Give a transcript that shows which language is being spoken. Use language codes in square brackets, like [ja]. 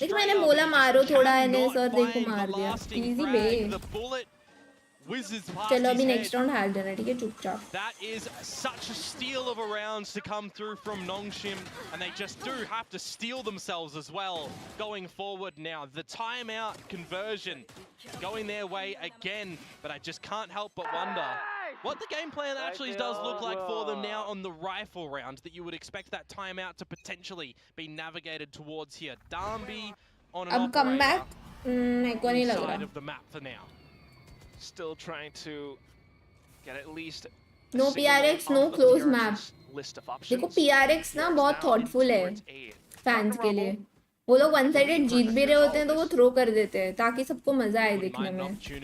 [hi] लेकिन मैंने बोला मारो थोड़ा एनएस और देखो मार दिया. Easy बे. चलो अभी नेक्स्ट राउंड हार देना ठीक है चुपचाप. [en] That is such a steal of a rounds to come through from Nongshim, and they just do have to steal themselves as well going forward now. The timeout conversion going their way again, but I just can't help but wonder what the game plan actually does look like for them now on the rifle round, that you would expect that timeout to potentially be navigated towards here. Dambi on an [hi] अब comeback मेरे को नहीं लग [en] side of the map for now. Still trying to get at least no PRX, no close map. [hi] देखो PRX ना बहुत thoughtful है fans के लिए. वो लोग वन साइडेड जीत भी रहे होते हैं तो वो थ्रो कर देते हैं ताकि सबको मजा आए देखने में.